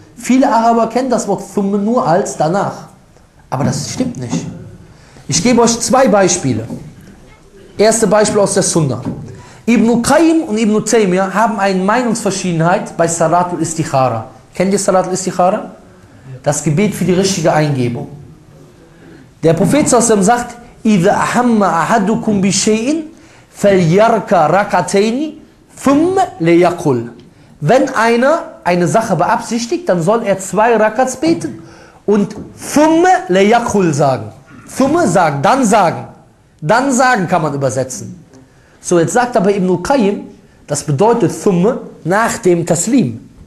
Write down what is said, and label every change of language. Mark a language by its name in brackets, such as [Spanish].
[German] Viele Araber kennen das Wort Thumme nur als danach. Aber das stimmt nicht. Ich gebe euch zwei Beispiele. Erste Beispiel aus der Sunna. Ibn Qayyim und Ibn Taymiyyah haben eine Meinungsverschiedenheit bei Salatul Istikhara. Kennt ihr Salatul Istikhara? Das Gebet für die richtige Eingebung. [Arabic] Der Prophet sagt, إِذَا أَحَمَّ أَحَدُكُمْ بِشَيْءٍ فَلْيَرْكَ رَكَتَيْنِ ثُمَّ لَيَقُلْ. [German] Wenn einer eine Sache beabsichtigt, dann soll er zwei Rakats beten und [Arabic] ثُمَّ لَيَقُلْ [German] sagen. ثُمَّ sagen, dann sagen. Dann sagen kann man übersetzen. So, jetzt sagt aber Ibn Qayyim, das bedeutet ثُمَّ nach dem Taslim.